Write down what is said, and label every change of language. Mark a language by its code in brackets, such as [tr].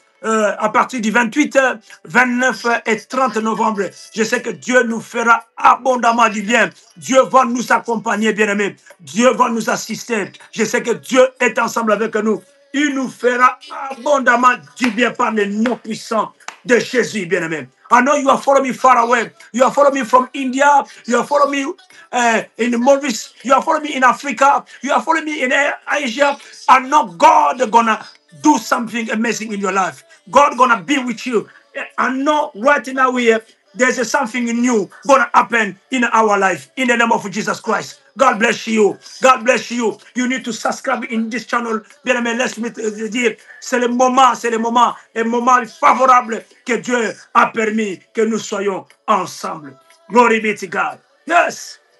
[fr] À partir du 28, 29 et 30 novembre, je sais que Dieu nous fera abondamment du bien. Dieu va nous accompagner, bien-aimés. Dieu va nous assister. Je sais que Dieu est ensemble avec nous. Il nous fera abondamment du bien par le nom puissant de Jésus, bien-aimé. [en] I know you are following me far away. You are following me from India. You are following me in Maurice. You are following me in Africa. You are following me in Asia. I know God gonna do something amazing in your life. God gonna be with you. I know right now there's something new gonna happen in our life in the name of Jesus Christ. God bless you. God bless you. You need to subscribe in this channel. [fr] Bien aimé, laisse-moi te dire, c'est le moment, un moment favorable que Dieu a permis que nous soyons ensemble. [en] Glory be to God. Yes.